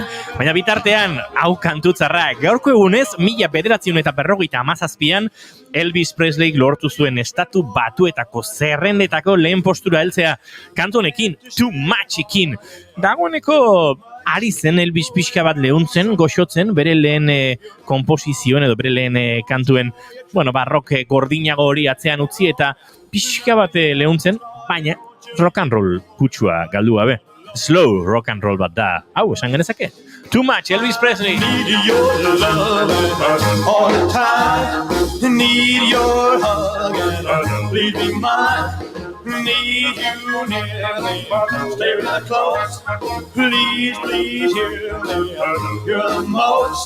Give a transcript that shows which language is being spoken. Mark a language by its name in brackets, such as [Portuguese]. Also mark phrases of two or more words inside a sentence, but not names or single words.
[Basque] Baina bitartean, hau kantutzarrak, gaurko egunez, 1957an, Elvis Presley lortu zuen estatu batuetako zerrendetako lehen postura heltzea kantu honekin, Too Much-ekin. Dagoeneko ari zen Elvis pixka bat leuntzen, goxotzen, bere lehen komposizioen edo bere lehen kantuen, rock gordinago hori atzean utzi eta pixka bat leuntzen, baina [English] rock and roll [Basque] kutsua galdu gabe. [English] Slow rock and roll [Basque] bat da. Hau, esan genezake? Too Much, Elvis Presley. [English] Need your love all the time. Need your hug and please be mine. Need you near me, stay real close. Please, please hear me. You're the most.